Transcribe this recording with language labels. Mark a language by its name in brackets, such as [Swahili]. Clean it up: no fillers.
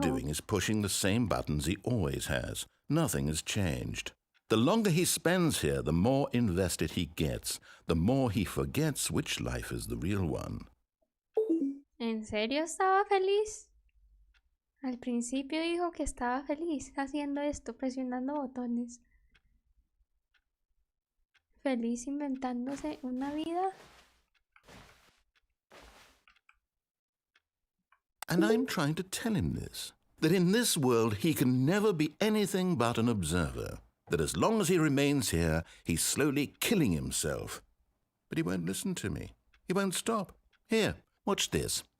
[English] doing is pushing the same buttons he always has. Nothing has changed. The longer he spends here, the more invested he gets, the more he forgets which life is the real one. [Spanish] ¿En serio estaba feliz? Al principio dijo que estaba feliz haciendo esto, presionando botones. Feliz inventándose una vida. [English] And I'm trying to tell him this, that in this world he can never be anything but an observer, that as long as he remains here, he's slowly killing himself. But he won't listen to me. He won't stop. Here, watch this.